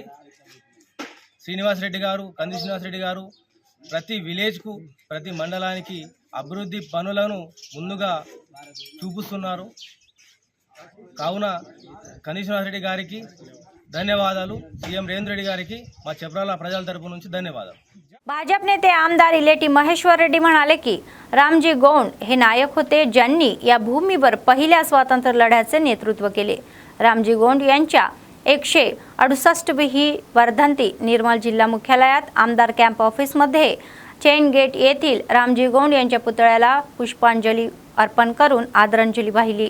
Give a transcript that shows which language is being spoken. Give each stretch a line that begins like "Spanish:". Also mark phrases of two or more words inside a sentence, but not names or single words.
Telugu: శ్రీనివాస్ రెడ్డి గారు, కంది శ్రీనివాస్ రెడ్డి గారు ప్రతి విలేజ్కు, ప్రతి మండలానికి అభివృద్ధి పనులను ముందుగా చూపిస్తున్నారు। కావున కంది శ్రీనివాస్ రెడ్డి గారికి ధన్యవాదాలు, సీఎం రేవంత్ రెడ్డి गारी మా చప్రాల ప్రజల తరపు నుంచి ధన్యవాదాలు।
Marathi: भाजप नेते आमदार इलेटी महेश्वर रेड्डी म्हणाले की रामजी गौंड हे नायक होते ज्यांनी या भूमीवर पहिल्या स्वातंत्र्य लढ्याचे नेतृत्व केले। रामजी गौंड यांच्या 168वी वर्धंती निर्मल जिल्हा मुख्यालयात आमदार कॅम्प ऑफिसमध्ये चेन गेट येथील रामजी गौंड यांच्या पुतळ्याला पुष्पांजली अर्पण करून आदरांजली वाहिली।